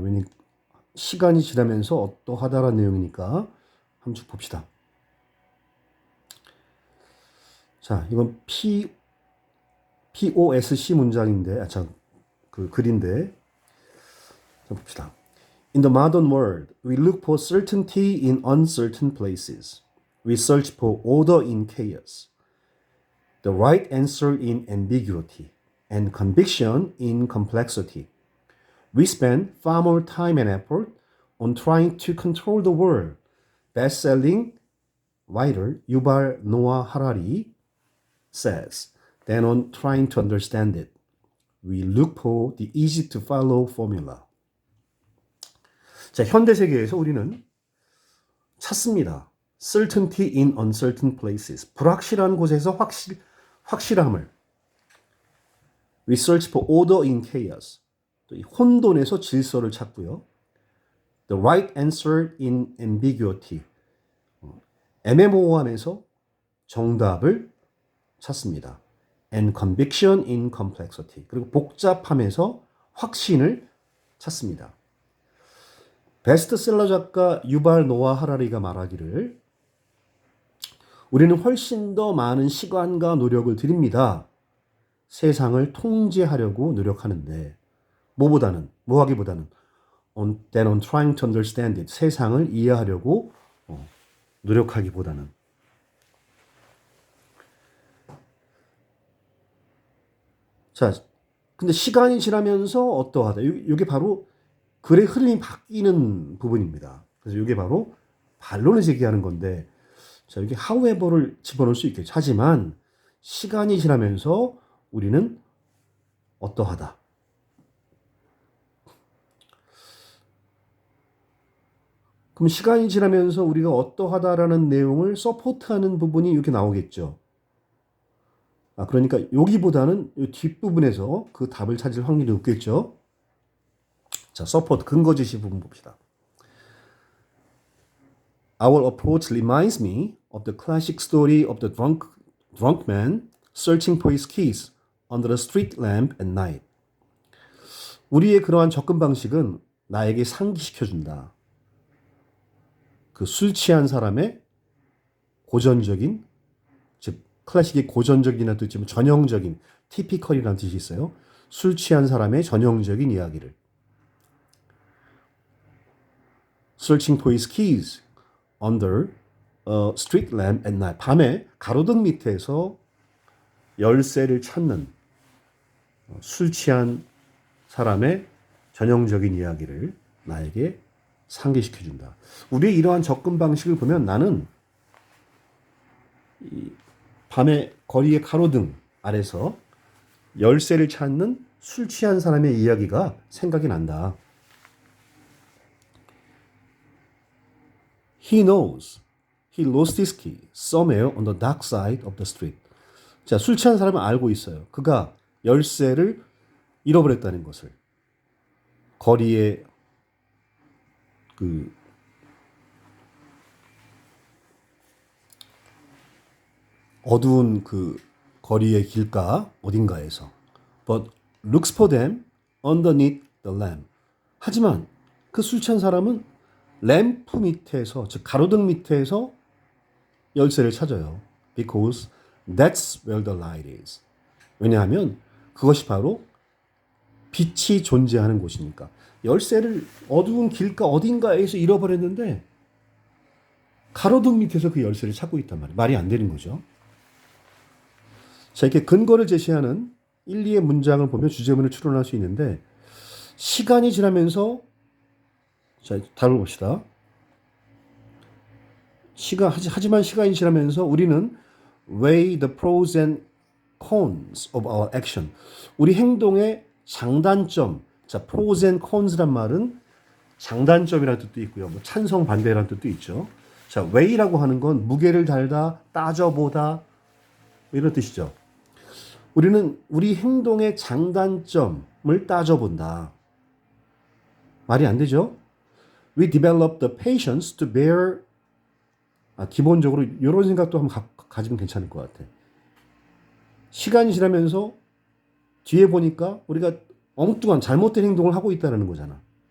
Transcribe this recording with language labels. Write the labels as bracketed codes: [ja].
[ko] 왜냐면 시간이 지나면서 어떠하다라는 내용이니까 한번 쭉 봅시다. 자, 이건 POSC 문장인데, 그 글인데, 자, 봅시다. [en] In the modern world, we look for certainty in uncertain places. We search for order in chaos. The right answer in ambiguity. And conviction in complexity. We spend far more time and effort on trying to control the world. Best-selling writer Yuval Noah Harari says, than on trying to understand it. We look for the easy-to-follow formula. [ko] 자, 현대 세계에서 우리는 찾습니다. [en] Certainty in uncertain places. [ko] 불확실한 곳에서 확실함을. [en] We search for order in chaos. [ko] 또 혼돈에서 질서를 찾고요. [en] The right answer in ambiguity. [ko] 애매모호함에서 정답을 찾습니다. [en] And conviction in complexity. [ko] 그리고 복잡함에서 확신을 찾습니다. 베스트셀러 작가 유발 노아 하라리가 말하기를 우리는 훨씬 더 많은 시간과 노력을 들입니다. 세상을 통제하려고 노력하는데 뭐하기보다는 [en] than on trying to understand it. [ko] 세상을 이해하려고 노력하기보다는. 자, 근데 시간이 지나면서 어떠하다. 이게 바로 글의 흐름이 바뀌는 부분입니다. 그래서 이게 바로 반론을 제기하는 건데, 자, 여기 however를 집어넣을 수 있겠죠. 하지만 시간이 지나면서 우리는 어떠하다. 그럼 시간이 지나면서 우리가 어떠하다라는 내용을 서포트하는 부분이 이렇게 나오겠죠. 그러니까 여기보다는 이 뒷부분에서 그 답을 찾을 확률이 높겠죠. 자, 서포트 근거 제시 부분 봅시다. [en] Our approach reminds me of the classic story of the drunk man searching for his keys under a street lamp at night. [ko] 우리의 그러한 접근 방식은 나에게 상기시켜준다. 그 술 취한 사람의 고전적인, 즉 클래식의 고전적이나 또 지금 전형적인 티피컬이라는 뜻이 있어요. 술 취한 사람의 전형적인 이야기를. [en] Searching for his keys under a street lamp at night. [ko] 밤에 가로등 밑에서 열쇠를 찾는 술 취한 사람의 전형적인 이야기를 나에게 상기시켜준다. 우리의 이러한 접근 방식을 보면 나는 이 밤에 거리의 가로등 아래서 열쇠를 찾는 술 취한 사람의 이야기가 생각이 난다. [en] He knows he lost his key somewhere on the dark side of the street. [ko] 자, 술 취한 사람은 알고 있어요. 그가 열쇠를 잃어버렸다는 것을. 거리에 그 어두운 그 거리의 길가 어딘가에서 [en] but looks for them underneath the lamp. [ko] 하지만 그 술 취한 사람은 램프 밑에서, 즉 가로등 밑에서 열쇠를 찾아요. [en] Because that's where the light is. [ko] 왜냐하면 그것이 바로 빛이 존재하는 곳이니까. 열쇠를 어두운 길가 어딘가에서 잃어버렸는데 가로등 밑에서 그 열쇠를 찾고 있단 말이에요. 말이 안 되는 거죠. 자, 이렇게 근거를 제시하는 1, 2의 문장을 보면 주제문을 추론할 수 있는데 시간이 지나면서 자, 답을 봅시다. 하지만 시간이 지나면서 우리는 [en] weigh the pros and cons of our action. [ko] 우리 행동의 장단점. 자, pros and cons란 말은 장단점이라는 뜻도 있고요. 뭐 찬성 반대라는 뜻도 있죠. 자, weigh라고 하는 건 무게를 달다, 따져보다 이런 뜻이죠. 우리는 우리 행동의 장단점을 따져본다. 말이 안 되죠? [en] We develop the patience to bear. [ko] 기본적으로 이런 생각도 한번 가지면 괜찮을 것 같아. 시간이 지나면서 뒤에 보니까 우리가 엉뚱한 잘못된 행동을 하고 있다는 거잖아.